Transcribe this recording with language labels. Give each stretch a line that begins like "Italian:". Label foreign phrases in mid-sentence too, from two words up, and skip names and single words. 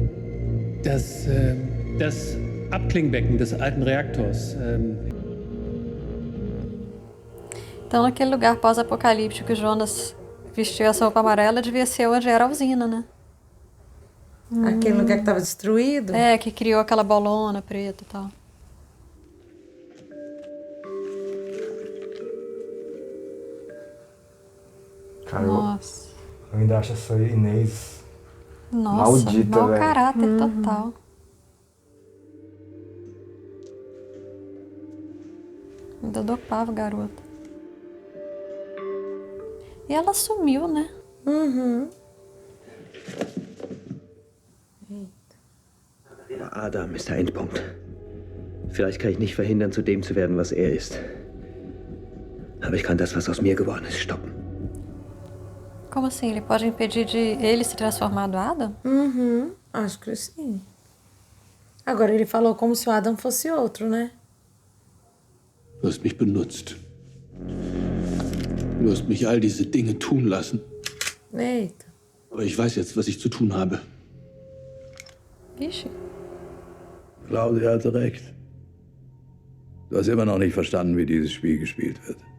German: Das Abklingbecken des alten Reaktors.
Portuguese: Então, aquele lugar pós-apocalíptico que o Jonas vestiu essa roupa amarela devia ser onde era a usina, né? Aquele lugar que estava destruído? É, que criou aquela bolona preta e tal. Cara, Nossa. eu ainda acho essa Inês Nossa, maldita, mau velho. caráter total. Ainda dopava o garoto. E ela sumiu, né? Uhum.
German: Aber Adam ist der Endpunkt. Vielleicht kann ich nicht verhindern, zu dem zu werden, was er ist. Aber ich kann das, was aus mir geworden ist, stoppen.
Portuguese: Como assim? Ele pode impedir de ele se transformar do Adam? Uhum. Acho que sim. Agora ele falou como se o Adam fosse outro, né?
German: Du hast mich benutzt. Du hast mich all diese Dinge tun lassen.
Portuguese: Eita.
German: Aber ich weiß jetzt, was ich zu tun habe.
Portuguese: Vixe.
German: Claudia hatte recht. Du hast immer noch nicht verstanden, wie dieses Spiel gespielt wird.